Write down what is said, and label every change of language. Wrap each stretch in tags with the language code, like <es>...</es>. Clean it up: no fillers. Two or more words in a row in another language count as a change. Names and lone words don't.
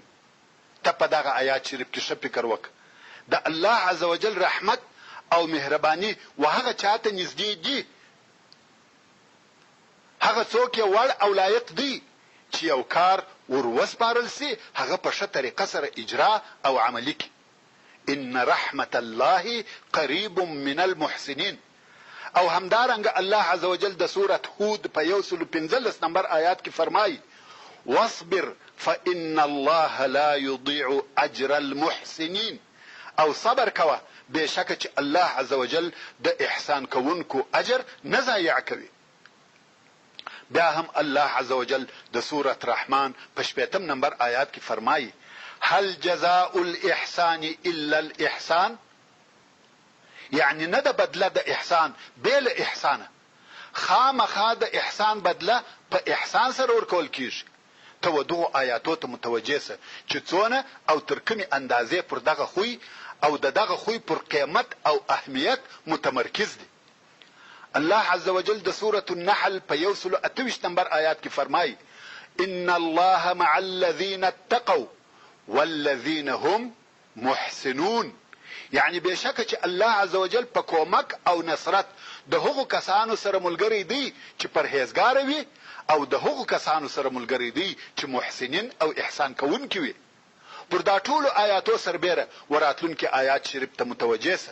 <ps>ته په دغه آیات شریف کې ښه فکر وکړه. د الله</ps> <ar>عز وجل</ar> <ps>رحمت او مهرباني و هغه چاته نږدې دي، هغه څوک یې وړ او لایق دی چې یو کار ور وسپارل سي هغه په ښه طریقه سره اجرا او عملي کړي.</ps> <ar>ان رحمت الله قریب من المحسنین.</ar> <ps>او همدارنګه الله</ps> <ar>عز وجل</ar> <ps>د سورة هود په 115 نمبر آیات کې فرمایي</ps> <ar>واصبر فإن الله لا يضيع اجر المحسنین،</ar> <ps>او صبر کوه بېشکه چې الله</ps> <ar>عز وجل</ar> <ps>د احسان کوونکو اجر نه ضایع کوي. بیا هم الله</ps> <ar>عز وجل</ar> <ps>د سورة رحمان په 80 نمبر آیات کې فرمایي</ps> <ar>هل جزاء الاحسان الا الاحسان،</ar> <ps>یعنی نه د بدله د احسان بیل احسانه، خامخا د احسان بدله په احسان سره ورکول کیږي. ته و دغو آیاتو ته متوجه سه چې څونه او تر کومې اندازې پر دغه خوی او د دغه خوی پر قیمت او اهمیت متمرکز دي. الله</ps> <ar>عز وجل</ar> <ps>د سورة النحل په 128 نمبر آیات کې فرمایي</ps> <ar>ان الله مع الذين اتقوا والذين هم محسنون،</ar> <ps>یعنی بشکه چې الله</ps> <ar>عز وجل</ar> <ps>په کومک او نصرت د هغو کسانو سره ملګری دی چې پرهیزګار وي او د هغو کسانو سره ملګری دی چې محسنین او احسان کوونکي وي. پر دا ټولو آیاتو سربیره وراتلونکي آیات شریف ته متوجه سه.</ps>